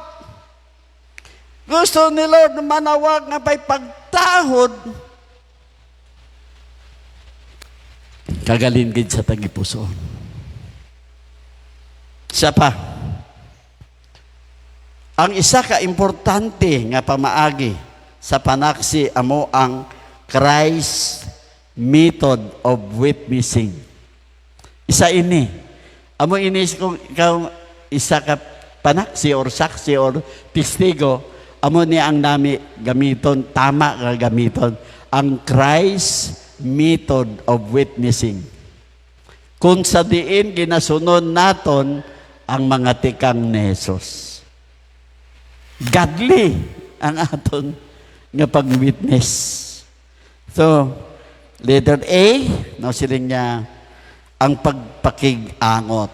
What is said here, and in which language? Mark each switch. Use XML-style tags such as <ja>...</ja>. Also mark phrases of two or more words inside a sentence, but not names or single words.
<hil>Gusto ni Lord manawag nga may pagtahod. Kagalingid sa tagipusoon. Siya pa. Ang isa ka importante nga pamaagi sa panaksi amo ang</hil> <en>Christ method of witnessing.</en> <hil>Isa ini. Amo ini kung ikaw isa ka panaksi or saksi or testigo, amo ni ang nami gamiton, tama nga gamiton, ang</hil> <en>Christ method of witnessing.</en> <hil>Kung sa diin ginasunod naton ang mga tikang ni Jesus. Godly ang aton nga pag-witness. So,</hil> <en>letter A,</en> <hil>no, siling niya, ang pagpakig-angot.</hil>